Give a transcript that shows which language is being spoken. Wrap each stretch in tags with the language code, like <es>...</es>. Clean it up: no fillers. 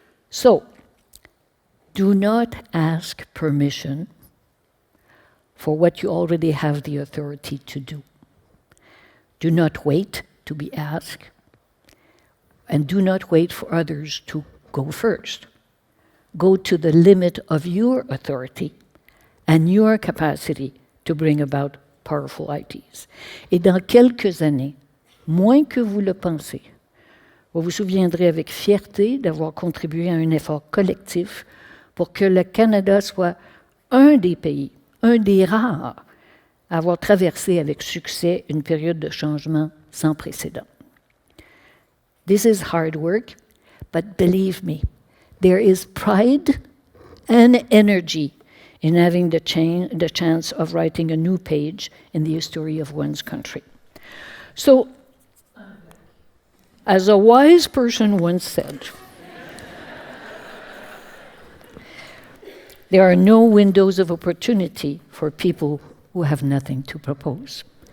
<en>So, do not ask permission for what you already have the authority to do. Do not wait to be asked, and do not wait for others to go first. Go to the limit of your authority and your capacity to bring about powerful ideas.</en> <fr>Et dans quelques années, moins que vous le pensez, vous vous souviendrez avec fierté d'avoir contribué à un effort collectif pour que le Canada soit un des pays, un des rares, à avoir traversé avec succès une période de changement sans précédent.</fr> <en>This is hard work, but believe me, there is pride and energy in having the chance of writing a new page in the history of one's country. So, as a wise person once said, there are no windows of opportunity for people who have nothing to propose.</en>